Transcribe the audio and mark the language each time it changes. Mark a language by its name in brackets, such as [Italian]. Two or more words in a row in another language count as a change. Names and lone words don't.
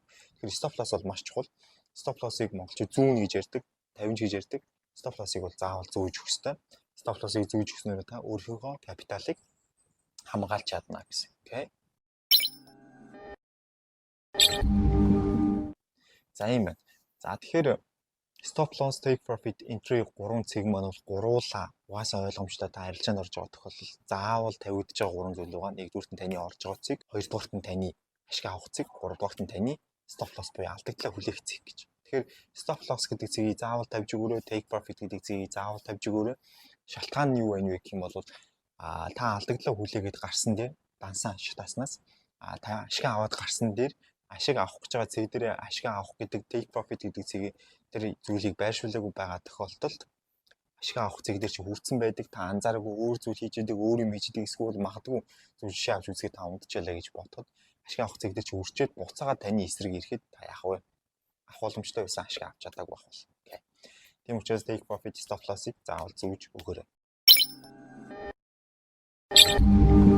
[Mongolian] Тэгэхээр [English] stop loss [Mongolian] бол маш чухал. [English] Stop loss- [Mongolian] ыг монголчууд 100 гэж ярьдаг, 50 гэж ярьдаг. [English] Stop loss- [Mongolian] ыг бол заавал зөөж өгөх ёстой. [English] Stop loss- [Mongolian] ыг зөөж өгснөөр та өөрийнхөө капиталыг хамгаалж чадна гэсэн. Окей. За юм байна. За тэгэхээр [English] stop loss, take profit, entry [Mongolian] 3 цэг маань бол гуруула угаасаа ойлгомжтой та арилжаанд орж байгаа тохиолдолд заавал тавигдж байгаа 3 зүйл байгаа. Нэгдүгüүрт нь таны орж байгаа цэг, хоёрдугаарт нь таны ашиг авах цэг, гуравдугаарт нь таны [English] stop loss [Mongolian] буюу алдагдлаа хүлээх цэг гэж. Тэгэхээр [English] stop loss [Mongolian] гэдэг цэгийг заавал тавьж өгөөрэй, [English] take profit [Mongolian] гэдэг цэгийг заавал тавьж өгөөрэй. Шалтгаан нь юу вэ гэх юм бол та алдагдлаа хүлээгээд гарсан дээр дансаа шатааснаас та ашиг аваад гарсан дээр ашиг авах гэж байгаа цэг дээр ашиг авах гэдэг [English] take profit [Mongolian] гэдэг цэгийг тэр зүйлийг байршуулаагүй байгаа тохиолдолд ашиг авах цэг дээр чи хүрцэн байдаг, та анзаараагүй өөр зүйл хийж идэг, өөр юм хийж идэг, эсвэл магадгүй зүйл жишээ авч үзгээд та унтчихлаа гэж бодоход ашиг авах цэг дээр чи үрчээд буцаагаад таны эсрэг ирэхэд та яах вэ? Авах боломжтой байсан ашиг авч чадаагүй байх бол. Окей. Тийм учраас [English] take profit, stop loss- [Mongolian] ыг заавал зөөж өгөөрэй.